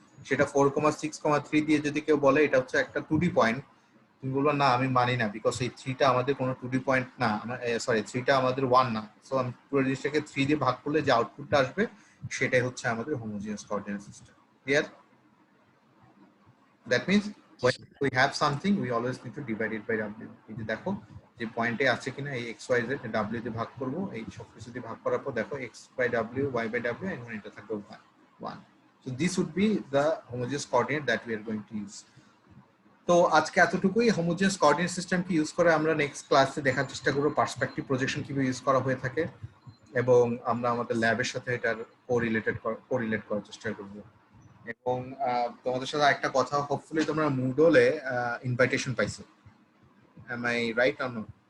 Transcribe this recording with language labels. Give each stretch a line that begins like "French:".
Bangla: সেটা 4,6,3 দিয়ে যদি কেউ বলে এটা হচ্ছে একটা 2D পয়েন্ট, তুমি বলবা না আমি মানি না, বিকজ এই 3টা আমাদের কোনো 2D পয়েন্ট না, সরি 3টা আমাদের 1 না। সো আমি পুরো জিনিসটাকে 3 দিয়ে ভাগ করলে যে আউটপুটটা আসবে সেটাই হচ্ছে আমাদের homogeneous coordinate system. Clear?
English: That means when we have something we always need to divide it by W.
Bangla: এই যে দেখো যে পয়েন্টে আছে কিনা এই XYZ W দিয়ে ভাগ করব, এই সব কিছু দিয়ে ভাগ করার পর দেখো X by W, Y by W, and এটা থাকবে 1.
English: So this would be the homogeneous coordinate that we are going to use.
Bangla: তো আজকে এতটুকুই। হোমোজেনিয়াস কোঅর্ডিনেট সিস্টেম কি ইউজ করে আমরা নেক্সট ক্লাসে দেখার চেষ্টা করব পার্সপেক্টিভ প্রজেকশন কিভাবে ইউজ করা হয়ে থাকে, এবং আমরা আমাদের ল্যাবের সাথে এটার কোরিলেট করার চেষ্টা করব। এবং তোমাদের সাথে একটা কথা, হোপফুলি তোমরা মুডলে ইনভাইটেশন পাইছো।
English: Am I right or no?